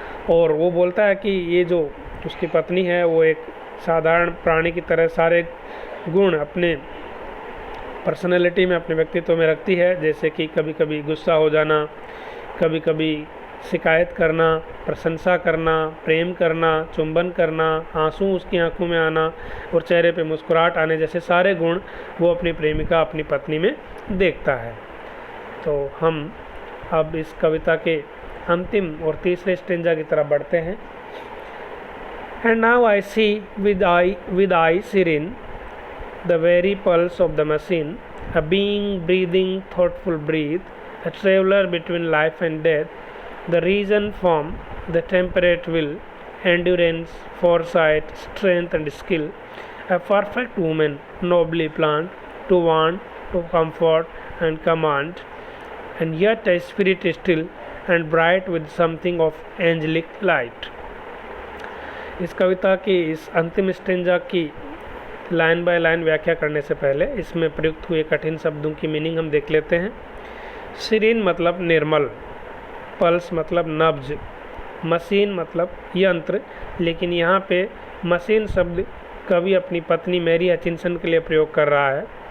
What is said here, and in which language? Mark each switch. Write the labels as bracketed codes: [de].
[hi] और वो बोलता है कि ये जो उसकी पत्नी है वो एक साधारण प्राणी की तरह सारे गुण अपने पर्सनैलिटी में, अपने व्यक्तित्व में रखती है, जैसे कि कभी कभी गुस्सा हो जाना, कभी कभी शिकायत करना, प्रशंसा करना, प्रेम करना, चुंबन करना, आंसू उसकी आंखों में आना और चेहरे पे मुस्कुराहट आने जैसे सारे गुण वो अपनी प्रेमिका, अपनी पत्नी में देखता है। तो हम अब इस कविता के अंतिम और तीसरे स्टेंजा की तरफ बढ़ते हैं। [en] And now I see with eye serene the very pulse of the machine, a being breathing thoughtful breath, a traveler between life and death, the reason form, the temperate will, endurance, foresight, strength and skill, a perfect woman, nobly planned, to want, to comfort and command, and yet a spirit still and bright with something of angelic light। [hi] इस कविता की इस अंतिम stanza की line by line व्याख्या करने से पहले इसमें प्रयुक्त हुए कठिन शब्दों की मीनिंग हम देख लेते हैं। सीरीन मतलब निर्मल, पल्स मतलब नब्ज, मशीन मतलब यंत्र, लेकिन यहाँ पे मशीन शब्द कवि अपनी पत्नी मैरी हचिंसन के लिए प्रयोग कर रहा है।